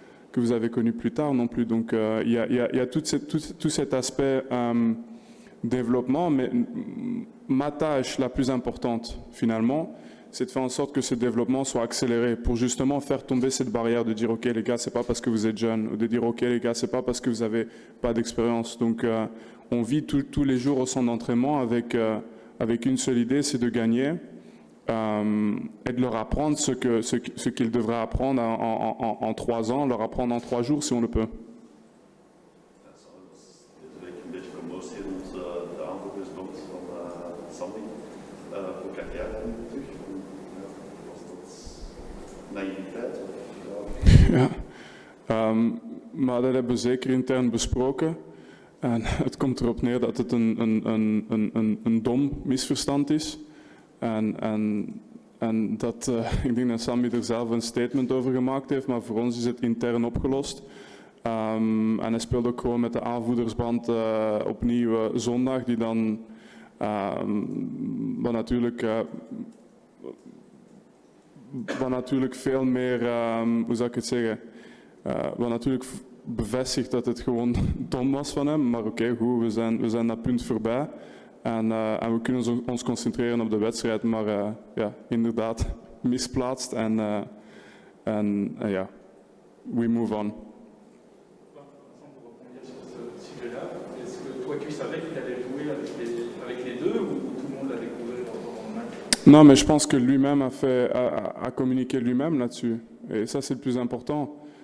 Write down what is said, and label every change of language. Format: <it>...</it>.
<fr>Que vous avez connu plus tard non plus. Donc il y a tout cet aspect développement, mais ma tâche la plus importante finalement, c'est de faire en sorte que ce développement soit accéléré pour justement faire tomber cette barrière de dire ok les gars, c'est pas parce que vous êtes jeune, ou de dire ok les gars, c'est pas parce que vous avez pas d'expérience. Donc on vit tous les jours au centre d'entraînement avec une seule idée, c'est de gagner. Et de leur apprendre ce qu'ils devraient apprendre en 3 ans, leur apprendre en 3 jours si on le peut.</fr> <nl>Dit week een beetje promotie rond de aanvoerders van Sandy. Hoe kijk jij daar nu terug? Was dat naïviteit? Ja, maar dat hebben we zeker intern besproken. En het komt erop neer dat het een dom misverstand is. En dat, ik denk dat Sammy er zelf een statement over gemaakt heeft, maar voor ons is het intern opgelost. En hij speelt ook gewoon met de aanvoerdersband opnieuw zondag, die dan wat natuurlijk veel meer, hoe zou ik het zeggen, wat natuurlijk bevestigt dat het gewoon dom was van hem, maar oké, goed, we zijn dat punt voorbij. En we kunnen ons concentreren op de wedstrijd, maar ja, inderdaad misplaatst en ja,</nl> <en>we move on.</en> <fr>Pour rebondir sur ce sujet-là, est-ce que toi tu savais qu'il allait jouer avec les deux ou tout le monde l'a découvert pendant le match? Non, mais je pense que lui-même a communiqué lui-même là-dessus. Et ça, c'est le plus important.</fr>